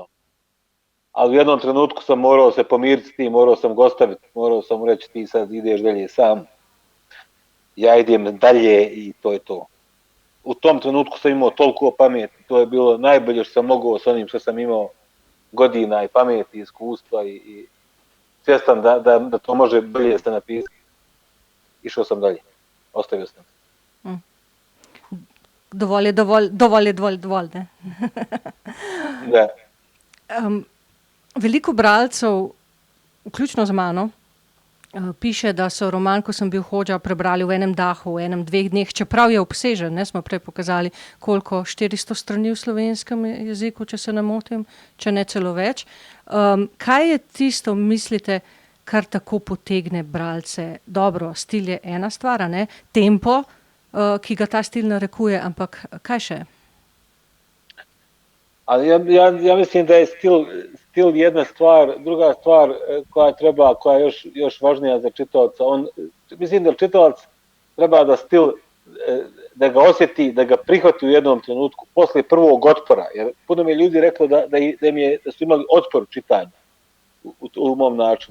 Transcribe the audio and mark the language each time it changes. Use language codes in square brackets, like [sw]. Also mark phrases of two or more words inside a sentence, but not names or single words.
[bs] Ali u jednom trenutku sam morao se pomiriti s tim, morao sam ga ostaviti, morao sam mu reći ti sad ideš dalje sam, ja idem dalje i to je to. U tom trenutku sam imao toliko pameti, to je bilo najbolje što sam mogao s onim što sam imao godina i pameti, iskustva i svjestan da to može bolje se napisati. Išao sam dalje, ostavio sam. [sl] Dovolj, ne? Da. Veliko bralcev, vključno z mano, piše, da so roman, ko sem bil Hodža, prebrali v enem dahu, v enem, 2 dneh, čeprav je obsežen, ne, smo prej pokazali, koliko 400 strani v slovenskem jeziku, če se ne motim, če ne celo več. Kaj je tisto, mislite, kar tako potegne bralce? Dobro, stil je ena stvar, ne? Tempo, ki ga ta stil narekuje, ampak kaj še? [bs] Ali ja mislim da je stil jedna stvar, druga stvar koja je još važnija za čitalaca. Mislim da čitalac treba da stil, da ga osjeti, da ga prihvati u jednom trenutku, poslije prvog otpora. Jer puno mi je ljudi reklo da su imali otpor u čitanju u mom načinu.